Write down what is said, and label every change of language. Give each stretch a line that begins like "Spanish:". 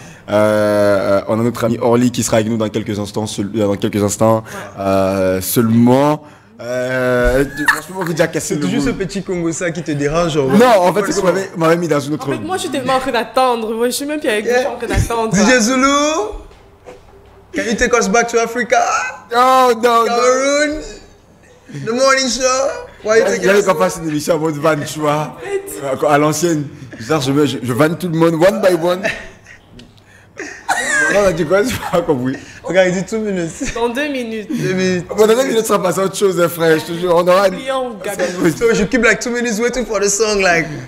French: On a notre ami Orly qui sera avec nous dans quelques instants. Seulement. Franchement, vous déjà cassé. C'est toujours ce petit Congo ça qui te dérange. Non, en fait, c'est qu'on m'avait mis dans une autre. En fait, moi, je suis tellement en train d'attendre. Je suis même plus avec vous, je suis en train d'attendre.
English: DJ Zulu, can you take us back to Africa?
French: Oh, non,
English: Cameroon, the morning show. Why you taking us?
French: J'avais qu'on fasse une émission en mode van, tu vois. À l'ancienne. Je vanne tout le monde, one by one. On a dit quoi? Je n'ai pas compris. Regarde, il dit 2 minutes. Dans 2 minutes. 2 minutes. Bon, dans 2 minutes, ça va passer à autre chose, hein, frère. Je te jure, on aura...
English: So you keep like 2 minutes waiting for the song, like...